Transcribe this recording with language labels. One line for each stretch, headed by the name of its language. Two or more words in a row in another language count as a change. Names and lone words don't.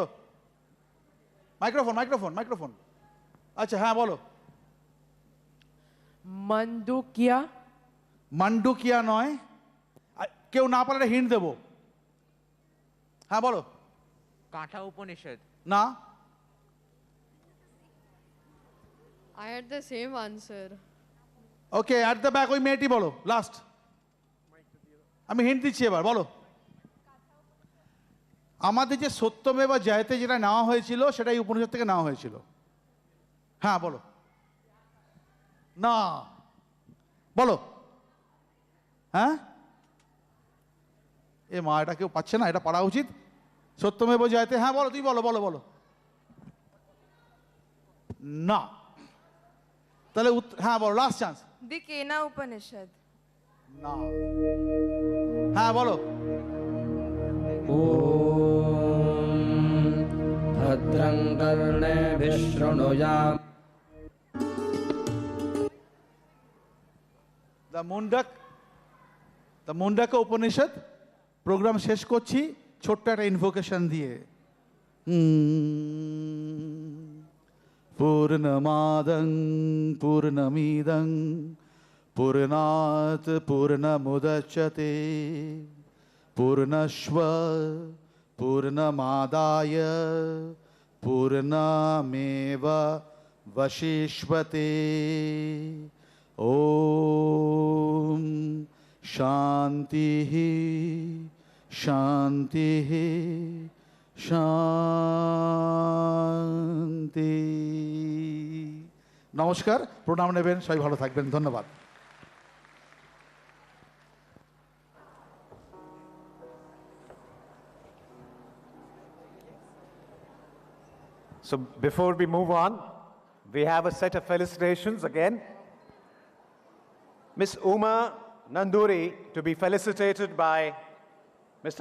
English: microphone microphone microphone.
Bangla: আচ্ছা হ্যাঁ বলো। মান্ডুকিয়া। মান্ডুকিয়া নয়, কেউ না পারলে হিন্ট দেবো। হ্যাঁ বলো। কাঠা উপনিষদ না।
English: I had the same answer.
Bangla: ওকে,
English: at the back
Bangla: ওই মেয়েটি বলো, লাস্ট। আমি হিন্ট দিচ্ছি এবার, বলো। আমাদের যে
Sanskrit: সত্যমেব জয়তে
Bangla: যেটা নেওয়া হয়েছিল সেটা এই উপনিষদ থেকে নেওয়া হয়েছিল। হ্যাঁ বলো। না বলো। হ্যাঁ এ মা, এটা কেউ পাচ্ছে না, এটা পড়া উচিত।
Sanskrit: সত্যমেব জয়তে,
Bangla: হ্যাঁ বলো, তুই বলো বলো বলো। না, তাহলে হ্যাঁ বলো,
English: last chance. The Kena Upanishad.
Bangla: না, হ্যাঁ বলো।
Sanskrit: भद्रं कर्णेभिः शृणुयाम।
English: The Mundak Upanishad.
Bangla: প্রোগ্রাম শেষ করছি ছোট্ট একটা ইনভোকেশন দিয়ে।
Sanskrit: পূর্ণমাদং পূর্ণমিদং পূর্ণাৎ পূর্ণমুদচ্যতে পূর্ণস্ব পূর্ণমাদায় পূর্ণমেবাবশিষ্যতে। ওম শান্তিঃ শান্তিঃ শান্তি।
Bangla: নমস্কার, প্রণাম নেবেন, সবাই ভালো থাকবেন, ধন্যবাদ।
English: So before we move on, we have a set of felicitations again. Miss Uma Nanduri to be felicitated by Mr.